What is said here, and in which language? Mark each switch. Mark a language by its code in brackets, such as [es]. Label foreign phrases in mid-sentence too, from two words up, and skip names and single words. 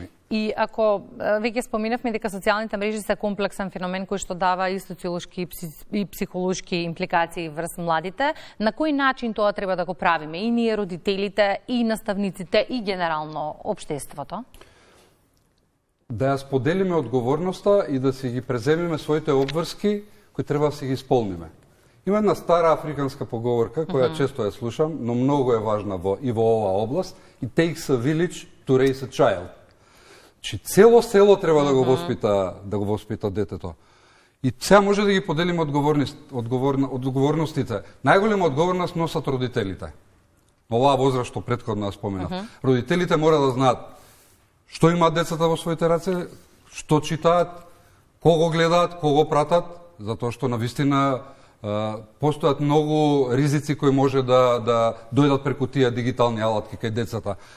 [mk] И ако веќе споминавме дека социјалните мрежи се комплексен феномен кој што дава и социолошки и психолошки импликации врз младите, на кој начин тоа треба да го правиме и ние родителите, и наставниците, и генерално општеството? Да ја споделиме одговорноста и да си ги преземиме своите обврски кои треба да си ги исполниме. Има една стара африканска поговорка која често ја слушам, но многу е важна и во оваа област. [en] It takes a village to raise a child. [mk] Че цело село треба да го воспита детето. И сега може да ги поделиме одговорностите. Најголема одговорност носат родителите. Оваа возраст што претходно ја споменав. Родителите мора да знаат што имаат децата во своите раце, што читаат, кого гледаат, кого пратат, затоа што навистина постојат многу ризици кои може да дојдат преку тие дигитални алатки кај децата.